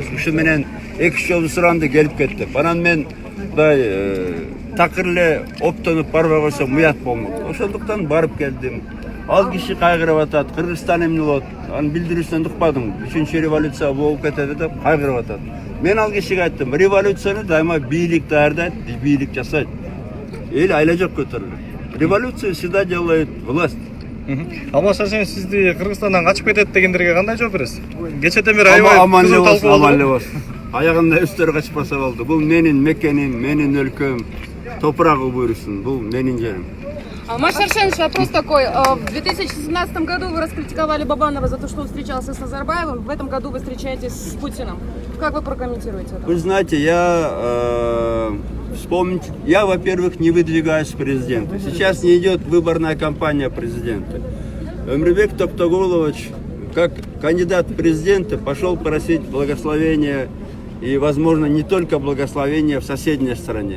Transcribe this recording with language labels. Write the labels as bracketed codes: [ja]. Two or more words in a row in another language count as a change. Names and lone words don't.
[ky] Ушу менен экинчи жолу суранды келип кетти деп. Анан мен такыр эле оптонуп барбай койсом уят болмок. Ошондуктан барып келдим. Ал киши кайгырып атат, Кыргызстан эмне болот? Анын билдирүүсүнөн укпадым. 3-чү революция болуп кетеди деп кайгырып атат. Мен ал кишиге айттым, революцияны дайыма бийлик даярдайт, бийлик жасайт. Эл айла жок көтөрүлөт. [ru] Революцию всегда делает власть. [ky] Алмаз Шаршен, сизди Кыргызстандан качып кетет дегендерге кандай жооп бересиз? Кечетен бери аябай Аман эле болсун, аман эле болсун. Аягында өздөрү качпаса болду. Бул менин мекеним, менин өлкөм. Топурагы буйрусын, бул менин жерим. Алмаз Шаршенович, [ru] вопрос такой. В 2017 году вы раскритиковали Бабанова за то, что он встречался с Назарбаевым. В этом году вы встречаетесь с Путиным. Как вы прокомментируете это? Вы знаете, я, во-первых, не выдвигаюсь в президенты. Сейчас не идет выборная кампания президента. Өмрбек Токтогулович, как кандидат в президенты, пошел просить благословения и, возможно, не только благословения в соседней стране.